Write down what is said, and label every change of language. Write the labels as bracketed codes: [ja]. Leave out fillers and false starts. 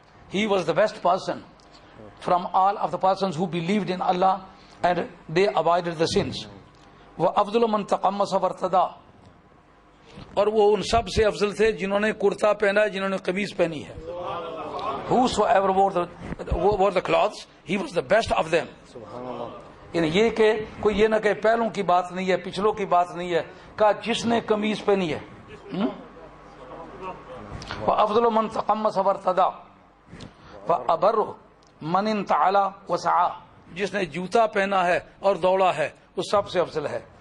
[en] He was the best person from all of the persons who believed in Allah and they avoided the sins. [ar] وَأَفْضَلُ مَنْ تَقَمَّصَ وَارْتَدَى. [ur] اور وہ ان سب سے افضل تھے جنہوں نے کرتا پہنا، جنہوں نے قمیض پہنی ہے. [en] Whosoever wore the clothes, he was the best of them. [ur] یعنی یہ کہ کوئی یہ نہ کہ پہلوں کی بات نہیں ہے، پچھلوں کی بات نہیں ہے، کہا جس نے قمیض پہنی ہے. [ar] وَأَفْضَلُ مَنْ تَقَمَّصَ وَارْتَدَى وَأَبَرُّ مَنْ انْتَعَلَى وَسَعَى. [ur] جس نے جوتا پہنا ہے اور دوڑا ہے وہ سب سے افضل ہے.